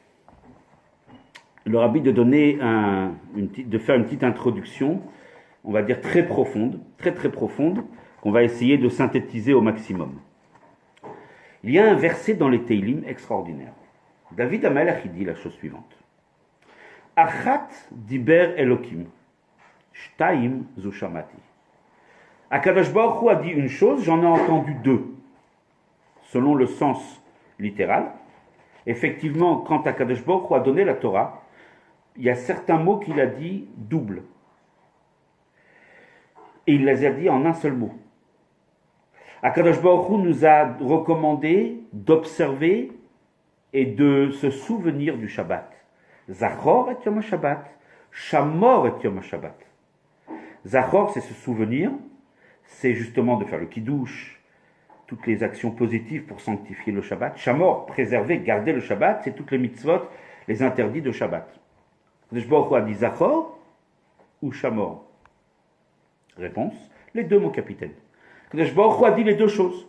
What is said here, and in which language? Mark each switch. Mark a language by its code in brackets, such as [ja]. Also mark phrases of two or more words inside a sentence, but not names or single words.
[fr] Le rabbi de donner de faire une petite introduction, on va dire très profonde, très très profonde, qu'on va essayer de synthétiser au maximum. Il y a un verset dans les Teilim extraordinaire. David HaMelech dit la chose suivante. [he] אחת דיבר אלוקים, שתיים זו שמעתי. הקדוש ברוך הוא [fr] a dit une chose, j'en ai entendu deux. Selon le sens littéral, effectivement, quand [he] הקדוש ברוך הוא [fr] a donné la Torah, il y a certains mots qu'il a dit double. Et il les a dit en un seul mot. [he] הקדוש ברוך הוא [fr] nous a recommandé d'observer et de se souvenir du Shabbat. [he] זכור את יום השבת, שמור את יום השבת. [fr] Zachor, c'est se souvenir, c'est justement de faire le kiddush, toutes les actions positives pour sanctifier le Shabbat. Shamor, préserver, garder le Shabbat, c'est toutes les mitzvot, les interdits de Shabbat. [he] הקדוש ברוך הוא [fr] a dit Zachor ou Shamor? Réponse, les deux, mon capitaine. [he] הקדוש ברוך הוא [fr] a dit les deux choses.